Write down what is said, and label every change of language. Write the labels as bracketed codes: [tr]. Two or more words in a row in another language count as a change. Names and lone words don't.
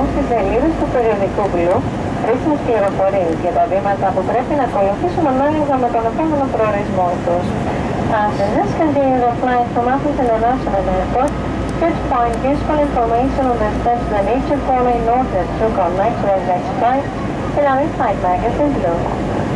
[el] σελίδες του περιοδικού Blue ρίχνεις πληροφορίες για τα βήματα που πρέπει να ακολουθήσουν ανάλογα με τον επόμενο προορισμό τους. [en] Passengers continue the flight from Athens International Airport should find useful information on the steps they need to follow in order to connect with the next flight in our in-flight magazine Blue.